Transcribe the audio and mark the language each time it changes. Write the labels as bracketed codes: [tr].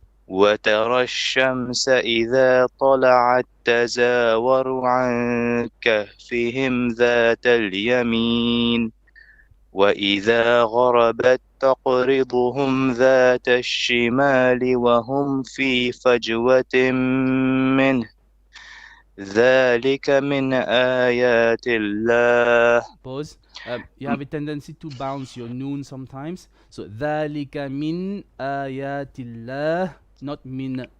[ar] وترى الشمس إذا طلعت تزاور عن كهفهم ذات اليمين وإذا غربت تقرضهم ذات الشمال وهم في فجوة منه ذلك من آيات الله. [en] Pause. You have a tendency to bounce your noon sometimes. [ar] So ذلك من آيات الله, [en] not min.